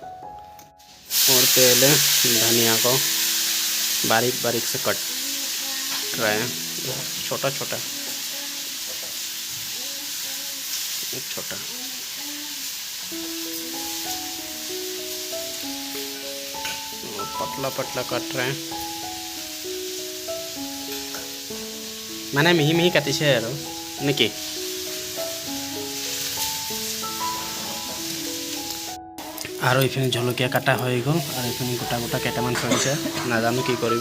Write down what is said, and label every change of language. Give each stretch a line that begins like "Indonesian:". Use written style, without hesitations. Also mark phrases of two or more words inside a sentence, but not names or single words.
Hindi: और पहले धनिया को बारीक से कट रहे हैं, छोटा छोटा। पतला कट रहे हैं।
Assamese: মানে মিহি কাটিছে আৰু নেকি। আৰু এইখিনি জলকীয়া কাটা হৈ গ'ল। আৰু এইখিনি গোটা কেইটামান থৈছে, নাজানো কি কৰিব।